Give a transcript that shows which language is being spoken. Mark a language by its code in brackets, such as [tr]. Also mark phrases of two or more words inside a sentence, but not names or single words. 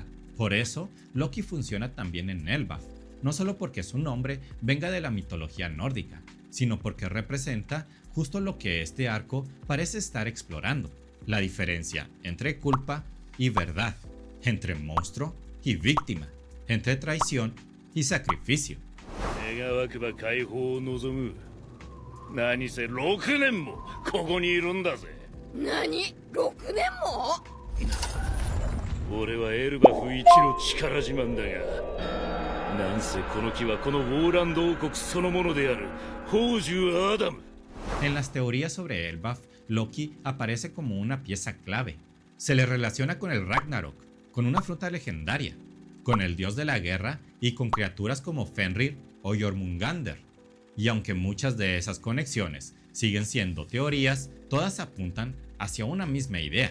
[es] Por eso, Loki funciona también en Elbaf, no solo porque su nombre venga de la mitología nórdica, sino porque representa justo lo que este arco parece estar explorando: la diferencia entre culpa y verdad, entre monstruo y víctima, entre traición y sacrificio. [ja] 願わくば解放を望む。何せ6年もここにいるんだぜ。何？6年も？俺はエルバフ一の力自慢だが、なんせこの木はこのウォーランド王国そのものである宝珠アダム。 [es] En las teorías sobre Elbaf, Loki aparece como una pieza clave. Se le relaciona con el Ragnarok, con una fruta legendaria, con el dios de la guerra y con criaturas como Fenrir o Jormungandr. Y aunque muchas de esas conexiones siguen siendo teorías, todas apuntan hacia una misma idea.